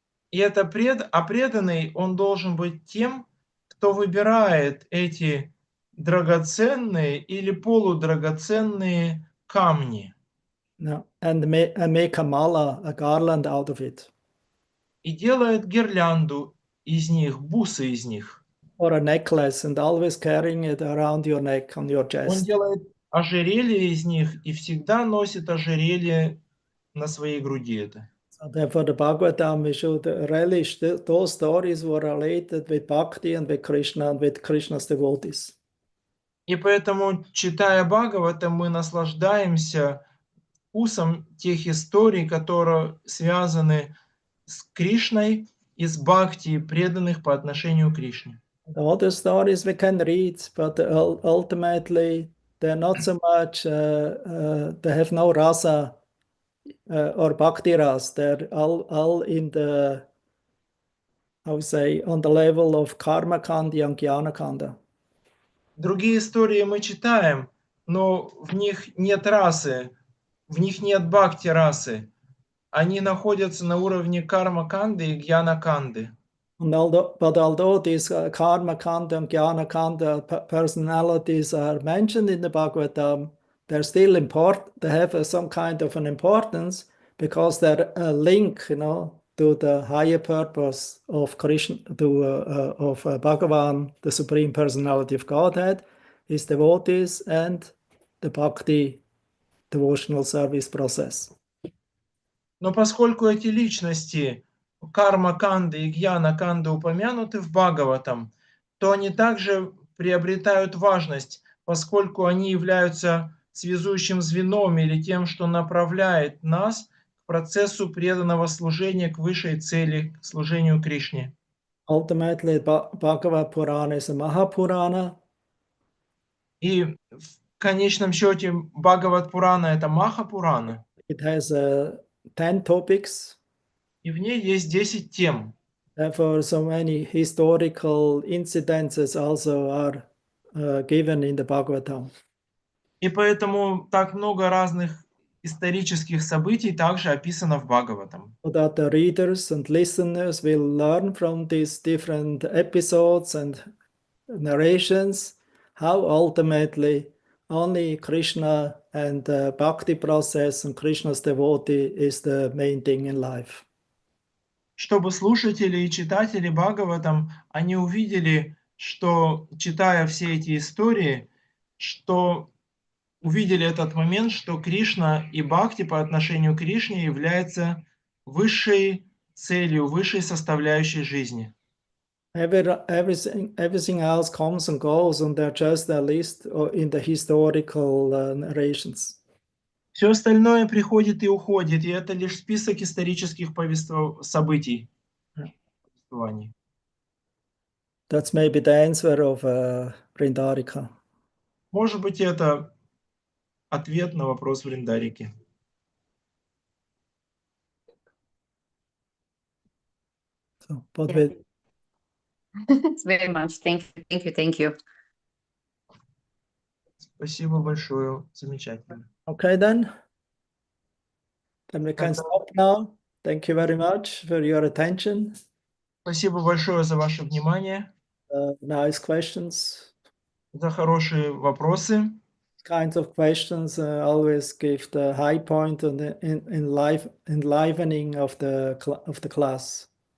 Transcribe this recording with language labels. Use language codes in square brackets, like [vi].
[ru] И это преданный, он должен быть тем, кто выбирает эти драгоценные или полудрагоценные камни. [en] No, and make a mala, a garland out of it. [ru] И делает гирлянду из них, бусы из них. [en] Or a necklace, and always carrying it around your neck, on your chest. [ru] Он делает ожерелье из них и всегда носит ожерелье на своей груди это. [en] So therefore, the Bhagavatam, we should relish those stories were related with Bhakti and with Krishna and with Krishna's devotees. [ru] И поэтому, читая Бхагаватам, мы наслаждаемся вкусом тех историй, которые связаны с Кришной и с Бхакти, преданных по отношению к Кришне. [en] All the stories we can read, but ultimately they're not so much, they have no rasa or bhakti ras. They're all in the, how say, on the level of karma kandi and jnana kanda. [ru] Другие истории мы читаем, но в них нет расы, в них нет бхакти расы. Они находятся на уровне карма-канды и гьяна-канды. [en] But although these karma kanda and jnana kanda personalities are mentioned in the Bhagavatam, they're still important. They have some kind of an importance because they're a link, to the higher purpose of Krishna, of Bhagavan, the Supreme Personality of Godhead, his devotees, and the Bhakti devotional service process. [ru] Но поскольку эти личности карма-канды и гьяна-канды упомянуты в Бхагаватам, то они также приобретают важность, поскольку они являются связующим звеном или тем, что направляет нас к процессу преданного служения к высшей цели, к служению Кришне. [en] Ultimately, Bhagavad Purana is a Mahapurana. [ru] И в конечном счете Бхагават Пурана — это Маха-Пурана. [en] It has 10 topics. [ru] И в ней есть 10 тем. [en] Therefore, so many historical incidences also are given in the Bhagavatam. [ru] И поэтому так много разных исторических событий также описано в Бхагаватам. [en] So that the readers and listeners will learn from these different episodes and narrations how ultimately only Krishna and the bhakti process and Krishna's devotee is the main thing in life. [ru] Чтобы слушатели и читатели Бхагаватам, они увидели, что, читая все эти истории, что увидели этот момент, что Кришна и Бхакти по отношению к Кришне являются высшей целью, высшей составляющей жизни. [en] Everything else comes and goes, and they're just a list in the historical narrations. [ru] Все остальное приходит и уходит, и это лишь список исторических событий. [en] That's maybe the answer of Vrindarika. [ru] Может быть, это ответ на вопрос Вриндарики. [en] So, but Very much. Thank you. [ru] Спасибо большое. Замечательно. [en] Okay, then we can stop now. Thank you very much for your attention. [ru] Спасибо большое за ваше внимание, [en] Nice questions. [ru] за хорошие вопросы. [en] Kinds of questions always give the high point and the enlivening of the class.